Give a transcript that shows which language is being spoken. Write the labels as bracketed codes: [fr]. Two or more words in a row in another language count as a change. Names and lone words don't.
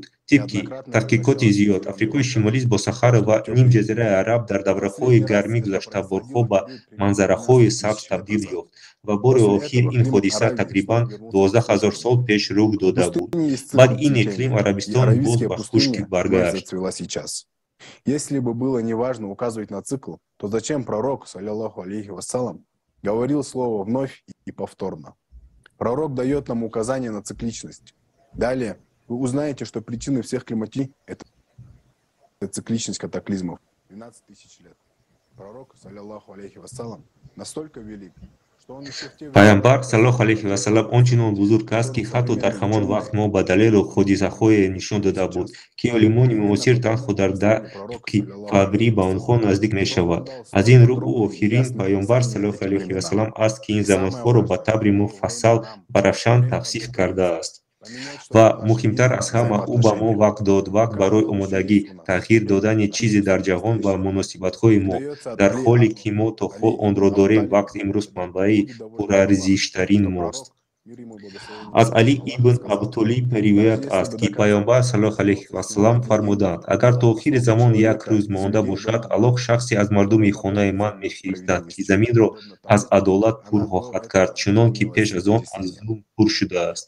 [tg] тибқи таҳқиқоти зиёд, Африқои Шимолӣ бо сахар ва нимҷазираи араб дар давраҳои гармӣ гузашта борҳо ба манзараҳои сабз табдил ёфт ва бори охир ин ҳодиса тақрибан 12000 сол пеш рух дода буд. Баъд ин иқлим Арабистон боз ба хушкӣ баргашт. [ru] Если бы было неважно указывать на цикл, то зачем пророк, [ar] صلى الله عليه وسلم, [ru] говорил слово вновь и повторно? Пророк дает нам указание на цикличность. Далее вы узнаете, что причины всех климатий – это цикличность катаклизмов. 12 тысяч лет. Пророк, [ar] صلى الله عليه وسلم, [ru] настолько велик, что он еще в те [tg] Пайғамбар [ar] صلى الله عليه وسلم [tg] ончунон бузург аст, ки ҳатто дар ҳамон вақт мо ба далелу ҳодисаҳое нишон дода буд, ки олимони муосир танҳо дар дақиқи фаврӣ ба онҳо наздик мешавад. Аз ин рӯ ӯ охирин паёмбар [ar] صلى الله عليه وسلم [tg] аст, ки ин замонҳоро ба табри муфассал ва равшан тавсиф кардааст. ва муҳимтар аз ҳама, ӯ ба мо вақт дод, вақт барои омодагӣ, тағйир додани чизе дар ҷаҳон ва муносибатҳои мо. Дар ҳоле ки мо то ҳол онро дорем, вақт имрӯз манбаи пурарзиштарин мост. [fa] از علی ابن ابطالب روایت است که پیامبر [ar] صلی الله علیه و سلم [fa] فرمودند اگر تا آخر زمان یک روز مانده باشد الله شخصی از مردم خانه من می‌فرستد که زمین را از عدالت پر خواهد کرد چنان که پیش از آن از ظلم پر شده است.